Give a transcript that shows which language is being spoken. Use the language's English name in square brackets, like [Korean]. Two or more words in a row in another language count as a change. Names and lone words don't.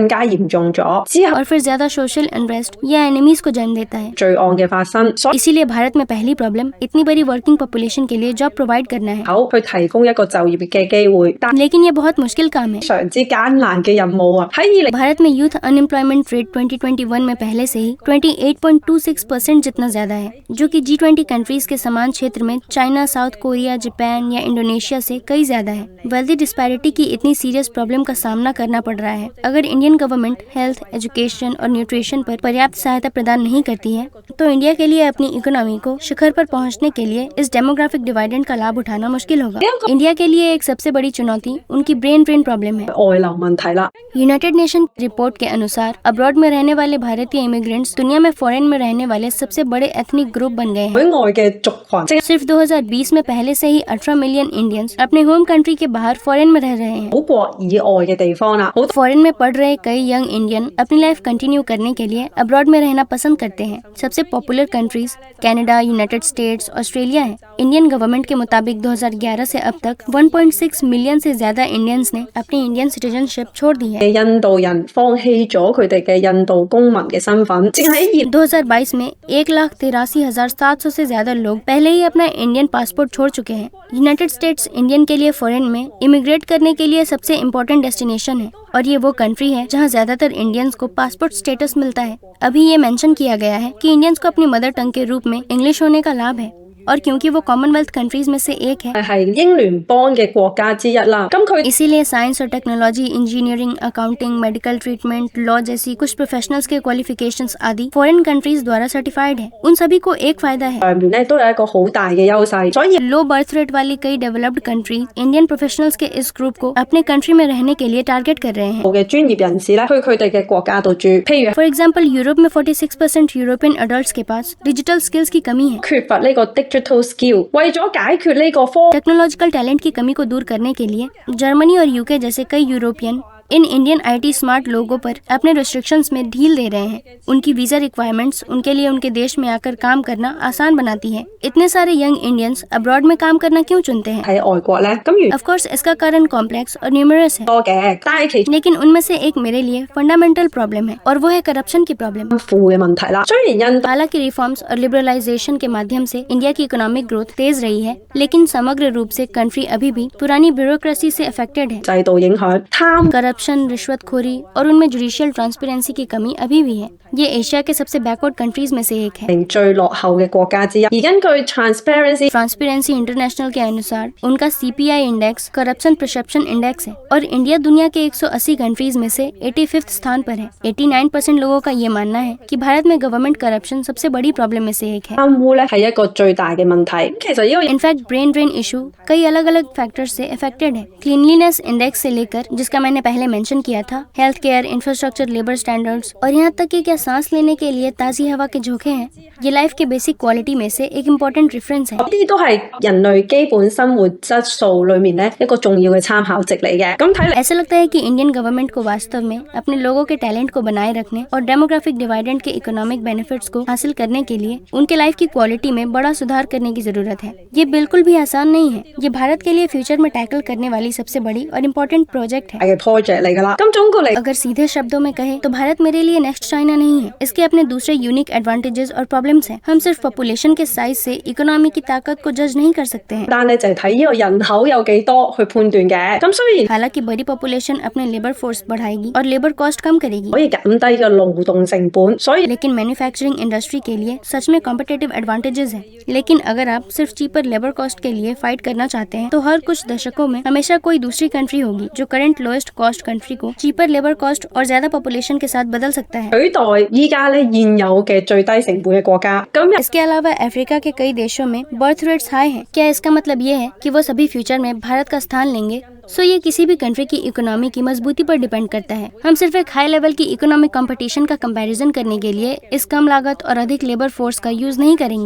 [Cantonese] 更加嚴重咗，之後 [Hindi] और फिर ज्यादा [English] social unrest [Hindi] या एनिमीज को जन्म देता है। [Cantonese] 罪案嘅發生，所以 [Hindi] इसीलिए भारत में पहली प्रॉब्लम इतनी बड़ी [English] working population [Hindi] के लिए [English] job provide [Hindi] करना है, [Cantonese] 好去提供一個就業嘅機會，但 [Hindi] लेकिन ये बहुत मुश्किल काम है। [Cantonese] 非常之艱難嘅任務啊！喺20 [Hindi] भारत में [English] youth unemployment rate [Hindi] 2021 में पहले से ही 28.26% जितना ज्यादा है, जो कि G20 कंट्रीज के समान क्षेत्र में चाइना, साउथ कोरिया, जापान या इंडोनेशिया से कई ज्यादा है। [English] wealthy disparity [Hindi] की इतनी [English] serious problem [Hindi] का सामना करना पड़ रहा है। अगर [English] Indian government health, education [Hindi] और न्यूट्रिशन पर पर्याप्त सहायता प्रदान नहीं करती है तो इंडिया के लिए अपनी इकोनॉमी को शिखर पर पहुंचने के लिए इस [English] demographic dividend [Hindi] का लाभ उठाना मुश्किल होगा। इंडिया के लिए एक सबसे बड़ी चुनौती उनकी [English] brain drain problem [Hindi] है। [Cantonese] 外流問題啦。 [English] United Nation report [Hindi] के अनुसार अब्रॉड में रहने वाले भारतीय इमिग्रेंट्स दुनिया में फॉरेन में रहने वाले सबसे बड़े [English] ethnic group [Hindi] बन गए हैं। [Cantonese] 海外嘅族群，即係 [Hindi] सिर्फ 2020 में पहले से ही 18 मिलियन इंडियंस अपने [English] home country [Hindi] के बाहर फॉरेन में रह रहे हैं। [Cantonese] 祖國以外嘅地方啦，好多 [Hindi] फॉरेन में पढ़ रहे कई [English] young Indian [Hindi] अपनी [English] life continue [Hindi] करने के लिए अब्रॉड में रहना पसंद करते हैं। सबसे [English] popular countries [Hindi] कनाडा, यूनाइटेड स्टेट्स, ऑस्ट्रेलिया है। [English] Indian government [Hindi] के मुताबिक 2011 से अब तक 1.6 मिलियन से ज्यादा इंडियंस ने अपनी [English] Indian citizenship [Hindi] छोड़ दी है। [Cantonese] 印度人放棄咗佢哋嘅印度公民嘅身份，淨喺 [Hindi] 2022 में 1,83,700 से ज्यादा लोग पहले ही अपना [English] Indian passport [Hindi] छोड़ चुके हैं। यूनाइटेड स्टेट्स इंडियन के लिए फॉरेन में इमिग्रेट करने के लिए सबसे [English] important destination [Hindi] है और ये वो कंट्री है जहाँ ज्यादातर इंडियंस को [English] passport status [Hindi] मिलता है। अभी ये मेंशन किया गया है कि इंडियंस को अपनी [English] mother tongue [Hindi] के रूप में इंग्लिश होने का लाभ है और क्योंकि वो [English] Commonwealth countries [Hindi] में से एक है, [Cantonese] 係英聯邦嘅國家之一啦。咁佢 [Hindi] इसीलिए साइंस और [English] technology, engineering, accounting, medical treatment, law [Hindi] जैसी कुछ प्रोफेशनल्स के क्वालिफिकेशंस आदि [English] foreign countries [Hindi] द्वारा सर्टिफाइड है। उन सभी को एक फायदा है, [Cantonese] 上面咧都有一個好大嘅優勢，所以 [English] low birth rate [Hindi] वाली कई [English] developed countries Indian professionals [Hindi] के इस ग्रुप को अपने कंट्री में रहने के लिए टारगेट कर रहे हैं। [Cantonese] 嘅專業人士咧去佢哋嘅國家度住，譬如 [English] for example [Hindi] यूरोप में 46% [English] European adult [Hindi] के पास [English] digital skills [Hindi] की कमी है। [Cantonese] 缺乏呢個 digital skill，為咗解決呢個科 [English] technological talent [Hindi] की कमी को दूर करने के लिए जर्मनी और यूके जैसे कई यूरोपियन इन [English] Indian IT smart [Hindi] लोगों पर अपने रिस्ट्रिक्शंस में ढील दे रहे हैं। उनकी [English] visa requirements [Hindi] उनके लिए उनके देश में आकर काम करना आसान बनाती है। इतने सारे [English] young Indians [Hindi] अब्रॉड में काम करना क्यों चुनते हैं? [Cantonese] 喺外國咧，咁 [English] of course [Hindi] इसका कारण कॉम्प्लेक्स और न्यूमरस है, [Cantonese] 多嘅，但係其 [Hindi] लेकिन उनमें से एक मेरे लिए [English] fundamental problem [Hindi] है और वो है करप्शन की प्रॉब्लम। [Cantonese] 負嘅問題啦。雖然印度 [Hindi] हालांकि रिफॉर्म्स और लिबरलाइजेशन के माध्यम से इंडिया की [English] economic growth [Hindi] तेज रही है, लेकिन समग्र रूप से कंट्री अभी भी पुरानी ब्यूरोक्रेसी से अफेक्टेड है। [Cantonese] 制度影響貪 [Hindi] करप्शन, रिश्वतखोरी और उनमें [English] judicial transparency [Hindi] की कमी अभी भी है। ये एशिया के सबसे [English] backward countries [Hindi] में से एक है। [Cantonese] 係最落後嘅國家之一。而根據 Transparency [Hindi] ट्रांसपेरेंसी इंटरनेशनल के अनुसार उनका [English] CPI index corruption perception index [Hindi] है और इंडिया दुनिया के 180 कंट्रीज में से 85वें स्थान पर है। 89% लोगों का ये मानना है कि भारत में [English] government corruption [Hindi] सबसे बड़ी प्रॉब्लम में से एक है। [Cantonese] 貪污咧係一個最大嘅問題。其實呢個 [English] in fact brain drain issue [Hindi] कई अलग अलग फैक्टर्स से अफेक्टेड है। [English] cleanliness index [Hindi] से लेकर, जिसका मैंने पहले मेंशन किया था, [English] health care, infrastructure, labour standards [Hindi] और यहाँ तक कि क्या सांस लेने के लिए ताज़ी हवा के झोंके हैं, ये लाइफ के [English] basic quality [Hindi] में से एक [English] important reference [Hindi] है। [Cantonese] 呢啲都係人類基本生活質素裏面咧一個重要嘅參考值嚟嘅。咁睇嚟 [Hindi] ऐसा लगता है कि [English] Indian government [Hindi] को वास्तव में अपने लोगों के टैलेंट को बनाए रखने और [English] demographic dividend [Hindi] के [English] economic benefits [Hindi] को हासिल करने के लिए उनके लाइफ की क्वालिटी में बड़ा सुधार करने की जरूरत है। ये बिल्कुल भी आसान नहीं है। ये भारत के लिए फ्यूचर में टैकल करने वाली सबसे बड़ी और [English] important project [Hindi] है। [Cantonese] 嘅 project 嚟㗎啦。咁總括嚟 [Hindi] अगर सीधे शब्दों में कहें तो भारत मेरे लिए [English] next China [Hindi] नहीं है। इसके अपने दूसरे [English] unique advantages [Hindi] और प्रॉब्लम्स हैं। हम सिर्फ पॉपुलेशन के साइज से इकोनॉमी की ताकत को जज नहीं कर सकते हैं। [Cantonese] 單咧就係睇呢個人口有幾多去判斷嘅。咁雖然 [Hindi] हालांकि बड़ी पॉपुलेशन अपने [English] labour force [Hindi] बढ़ाएगी और [English] labour cost [Hindi] कम करेगी, [Cantonese] 可以減低個勞動成本，所以 [Hindi] लेकिन [English] manufacturing industry [Hindi] के लिए सच में [English] competitive advantages [Hindi] है। लेकिन अगर आप सिर्फ [English] cheaper labour cost [Hindi] के लिए फाइट करना चाहते हैं तो हर कुछ दशकों में हमेशा कोई दूसरी कंट्री होगी जो [English] current lowest cost country [Hindi] को [English] cheaper labour cost [Hindi] और ज्यादा पॉपुलेशन के साथ बदल सकता है। [Cantonese] 取代依家咧現有嘅最低成本嘅國家。咁 [Hindi] इसके अलावा अफ्रीका के कई देशों में [English] birth rates high [Hindi] हैं। क्या इसका मतलब ये है कि वो सभी फ्यूचर में भारत का स्थान लेंगे? सो ये किसी भी कंट्री की इकोनॉमी की मजबूती पर डिपेंड करता है। हम सिर्फ एक [English] high level [Hindi] की [English] economic competition [Hindi] का कंपैरिजन करने के लिए इस कम लागत और अधिक [English] labour force [Hindi] का यूज नहीं करेंगे।